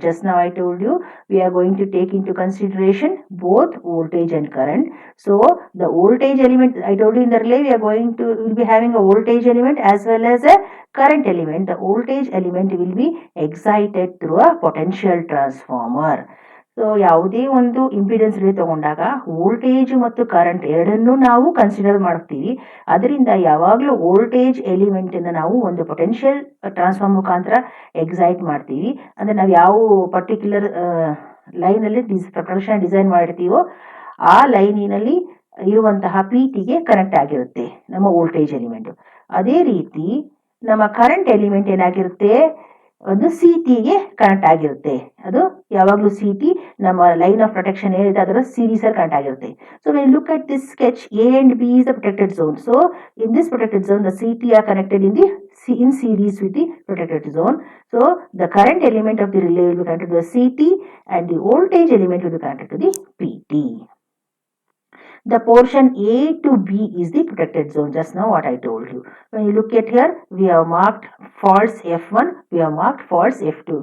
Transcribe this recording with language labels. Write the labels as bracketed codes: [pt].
[en] Just now I told you we are going to take into consideration both voltage and current. So the voltage element, I told you in the relay we are going to will be having a voltage element as well as a current element. The voltage element will be excited through a potential transformer. [kn] So ಯಾವುದೇ ಒಂದು impedance relay ತಗೊಂಡಾಗ voltage ಮತ್ತು current ಎರಡನ್ನೂ ನಾವು consider ಮಾಡ್ತೀವಿ. ಅದರಿಂದ ಯಾವಾಗಲೂ voltage element ಅನ್ನು ನಾವು ಒಂದು ಪೊಟೆನ್ಷಿಯಲ್ ಟ್ರಾನ್ಸ್ಫಾರ್ಮ್ ಮುಖಾಂತರ ಎಕ್ಸೈಟ್ ಮಾಡ್ತೀವಿ. ಅಂದ್ರೆ ನಾವು ಯಾವ ಪರ್ಟಿಕ್ಯುಲರ್ ಲೈನ್ ಅಲ್ಲಿ ಪ್ರೊಟೆಕ್ಷನ್ ಡಿಸೈನ್ ಮಾಡಿರ್ತೀವೋ ಆ ಲೈನಿನಲ್ಲಿ ಇರುವಂತಹ ಪಿಟಿಗೆ ಕನೆಕ್ಟ್ ಆಗಿರುತ್ತೆ ನಮ್ಮ ವೋಲ್ಟೇಜ್ ಎಲಿಮೆಂಟ್. ಅದೇ ರೀತಿ ನಮ್ಮ ಕರೆಂಟ್ ಎಲಿಮೆಂಟ್ ಏನಾಗಿರುತ್ತೆ, ಒಂದು ಗೆ ಕನೆಕ್ಟ್ ಆಗಿರುತ್ತೆ. ಅದು ಯಾವಾಗಲೂ ಟಿ ನಮ್ಮ ಲೈನ್ ಆಫ್ ಪ್ರೊಟೆಕ್ಷನ್ ಏನಿದೆ ಅದರ ಸೀರೀಸ್ ಅಲ್ಲಿ ಕನೆಕ್ಟ್ ಆಗಿರುತ್ತೆ. [en] So when look at this sketch, A and B is the protected zone. So in this protected zone the T are connected in series with the protected zone. So the current element of the relay will be connected to the CT and the voltage element will be connected to the PT. The portion A to B is the protected zone, just now what I told you. When you look at here, we have marked false F1, we have marked false F2.